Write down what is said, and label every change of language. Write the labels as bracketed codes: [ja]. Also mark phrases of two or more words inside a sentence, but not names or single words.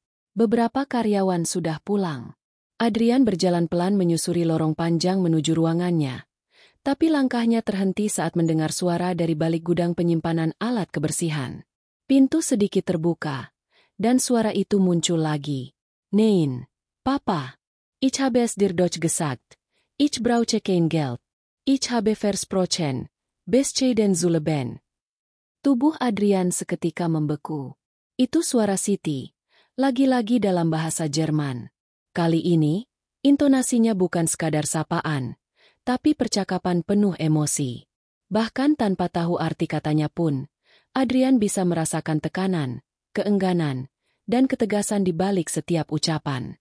[id] Beberapa karyawan sudah pulang. Adrian berjalan pelan menyusuri lorong panjang menuju ruangannya. Tapi langkahnya terhenti saat mendengar suara dari balik gudang penyimpanan alat kebersihan. Pintu sedikit terbuka, dan suara itu muncul lagi. [de] Nein, Papa. Ich habe es dir doch gesagt. Ich brauche kein Geld. Ich habe versprochen. Bescheiden zu leben. [id] Tubuh Adrian seketika membeku. Itu suara Siti, lagi-lagi dalam bahasa Jerman. Kali ini, intonasinya bukan sekadar sapaan, tapi percakapan penuh emosi. Bahkan tanpa tahu arti katanya pun, Adrian bisa merasakan tekanan, keengganan, dan ketegasan di balik setiap ucapan.